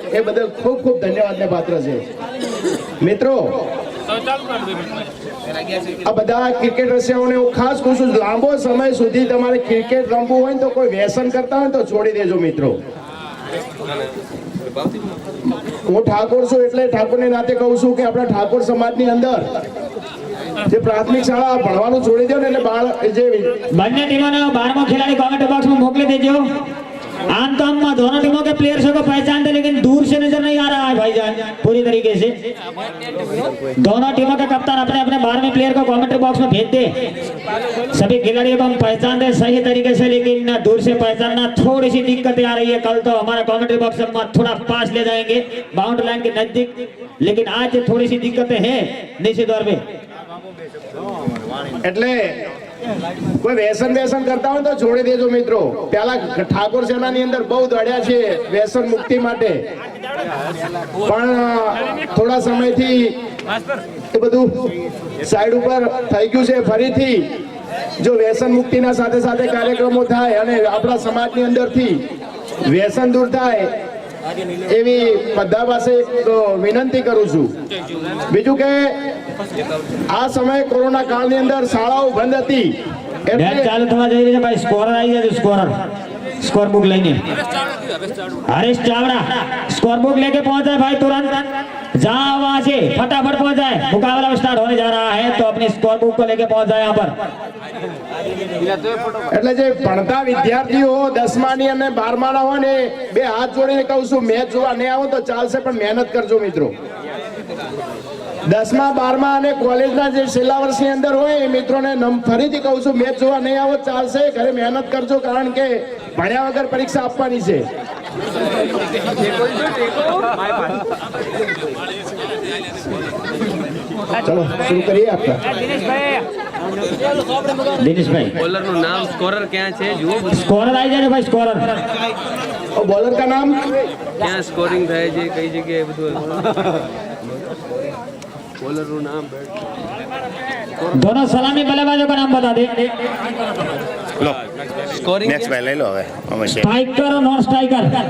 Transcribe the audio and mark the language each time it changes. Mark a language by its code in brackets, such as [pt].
[gu] એ બદલ ખૂબ ખૂબ ધન્યવાદને પાત્ર છે. મિત્રો, આ બધા ક્રિકેટ રસિયાઓને હું ખાસ કહું છું, લાંબો સમય સુધી તમારે ક્રિકેટ રમવું હોય તો કોઈ વ્યસન કરતા હોય તો છોડી દેજો મિત્રો. હું ઠાકોર છું એટલે ઠાકોરને નાતે કહું છું કે આપણા ઠાકોર સમાજની અંદર જે પ્રાથમિક શાળા ભણવાનું છોડી દો ને, એટલે બાળ જે બંને ટીમોને 12મો [hi] खिलाड़ी कमेंट बॉक्स में मोकले दीजिए। आम तो हम दोनों टीमों के प्लेयर्स को पहचानते, लेकिन दूर से नजर नहीं आ रहा है भाईजान पूरी तरीके से। दोनों टीमों के कप्तान अपने अपने 12वें प्लेयर को कमेंट्री बॉक्स में भेज दे। सभी खिलाड़ियों को हम पहचानते सही तरीके से, लेकिन दूर से पहचानना थोड़ी सी दिक्कतें आ रही है। कल तो हमारा कमेंट्री बॉक्स हम थोड़ा पास ले जाएंगे बाउंड्री लाइन के नजदीक, लेकिन आज थोड़ी सी दिक्कतें हैं निश्चित तौर पे। [gu] એટલે કોઈ વ્યસન કરતા હોય તો છોડી દેજો મિત્રો. પેલા ઠાકોર સેનાની અંદર બહુ દોડ્યા છે વ્યસન મુક્તિ માટે, પણ થોડા સમયથી એ બધું સાઈડ ઉપર થઈ ગયું છે. ફરીથી જો વ્યસન મુક્તિના સાથે સાથે કાર્યક્રમો થાય અને આપણા સમાજની અંદરથી વ્યસન દૂર થાય, એવી બધા પાસે એક વિનંતી કરું છું. બીજું કે આ સમયે કોરોના કાળની અંદર શાળાઓ બંધ હતી, [hi] मैच चालू थवा जाई रही है भाई। स्कोरर आई है, स्कोरर स्कोर बुक लेने हरीश चावड़ा स्कोर बुक लेके पहुंचा है भाई। तुरंत जहां वहां से फटाफट पहुंच जाए, मुकाबला स्टार्ट होने जा रहा है, तो अपनी स्कोर बुक को लेके पहुंच जाए यहाँ पर। [gu] એટલે જે ભણતા વિદ્યાર્થીઓ 10માની અને 12માના હોય ને, બે હાથ જોડીને કહું છું, મેચ જોવા નહીં આવો તો ચાલશે, પણ મહેનત કરજો મિત્રો. 10મા 12મા અને કોલેજના જે છેલ્લા વર્ષની અંદર હોય એ મિત્રોને ફરીથી કહું છું, મેચ જોવા નહીં આવો ચાલશે, ઘરે મહેનત કરજો, કારણ કે ભણ્યા વગર પરીક્ષા આપવાની છે. ચલો શરૂ કરીએ આપણે. [hi] दिनेश भाई [gu] બોલર નું નામ સ્કોરર ક્યાં છે જુઓ. [hi] स्कोरर आई जाए भाई। स्कोरर और बॉलर का नाम [gu] ક્યાં સ્કોરિંગ થાય છે, કઈ જગ્યાએ બધું બોલર નું નામ. [hi] दोनों सलामी बल्लेबाजों का नाम बता दे। [gu] સ્કોરિંગ નેક્સ્ટ ભાઈ લઈ લો હવે અવશ્ય [hi] स्ट्राइकर और नॉन स्ट्राइकर।